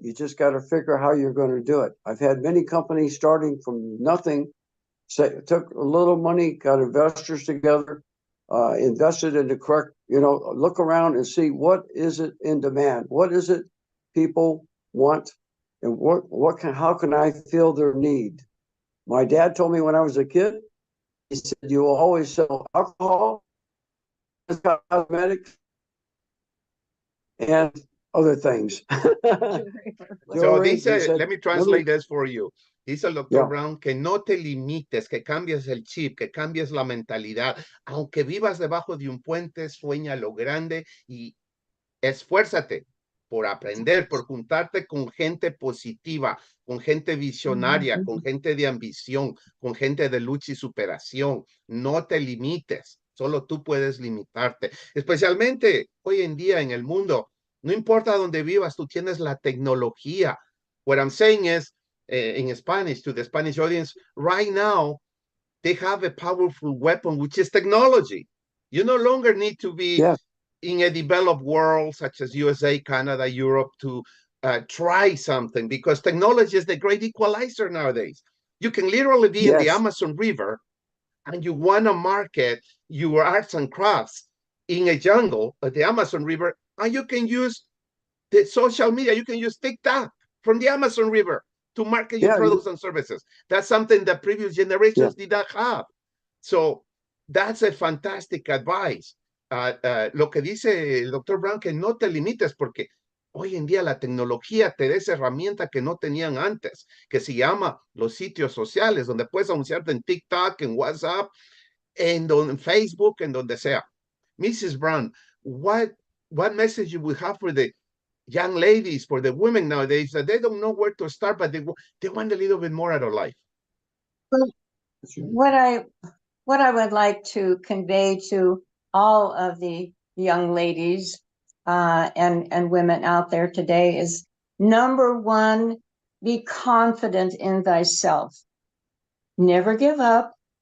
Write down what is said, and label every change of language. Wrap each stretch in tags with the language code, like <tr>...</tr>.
<en>You just got to figure out how you're going to do it. I've had many companies starting from nothing, took a little money, got investors together, invested in the correct, look around and see what is it in demand, what is it people want, and how can I fill their need? My dad told me when I was a kid, he said, you will always sell alcohol, cosmetics, and other things. So Jewelry, he</en> <es>dice,</es> <en>said, let me never, translate this for you.</en> <es>Dice el doctor</es> <en>yeah,</en> <es>Brown que no te limites, que cambies el chip, que cambies la mentalidad. Aunque vivas debajo de un puente, sueña lo grande y esfuérzate por aprender, por juntarte con gente positiva, con gente visionaria, con gente de ambición, con gente de lucha y superación. No te limites, solo tú puedes limitarte. Especialmente hoy en día en el mundo, no importa dónde vivas, tú tienes la tecnología.</es> <en>What I'm saying is, in Spanish, to the Spanish audience, right now, they have a powerful weapon, which is technology. You no longer need to be yeah, in a developed world such as USA, Canada, Europe to try something, because technology is the great equalizer nowadays. You can literally be in the yes, Amazon River and you want to market your arts and crafts in a jungle at the Amazon River, and you can use the social media. You can use TikTok from the Amazon River to market your yeah, products and services. That's something that previous generations did not have. So that's a fantastic advice.</en> <es>Lo que dice el doctor Brown, que no te limites, porque hoy en día la tecnología te da esa herramienta que no tenían antes, que se llama los sitios sociales, donde puedes anunciarte en TikTok, en WhatsApp, en Facebook, en donde sea.</es> <en>Mrs. Brown, what message you would have for the young ladies, for the women nowadays, that they don't know where to start, but they want a little bit more out of life? What I would like to convey to all of the young ladies and women out there today is, number one, be confident in thyself. Never give up.</en>